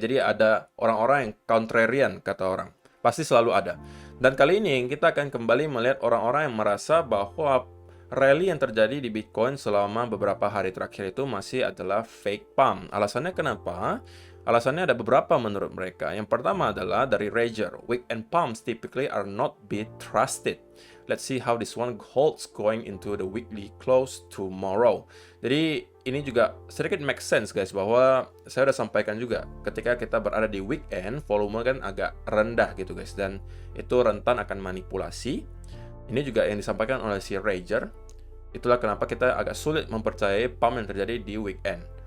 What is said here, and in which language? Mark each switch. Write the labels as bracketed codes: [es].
[id] Jadi ada orang-orang yang contrarian, kata orang. Pasti selalu ada. Dan kali ini kita akan kembali melihat orang-orang yang merasa bahwa rally yang terjadi di Bitcoin selama beberapa hari terakhir itu masih adalah fake pump. Alasannya kenapa? Alasannya ada beberapa menurut mereka. Yang pertama adalah dari Rager. [en] Weekend pumps typically are not be trusted. Let's see how this one holds going into the weekly close tomorrow. [id] Jadi ini juga sedikit make sense guys, bahwa saya udah sampaikan juga ketika kita berada di weekend, volume kan agak rendah gitu guys, dan itu rentan akan manipulasi. Ini juga yang disampaikan oleh si Rager. Itulah kenapa kita agak sulit mempercayai pump yang terjadi di weekend.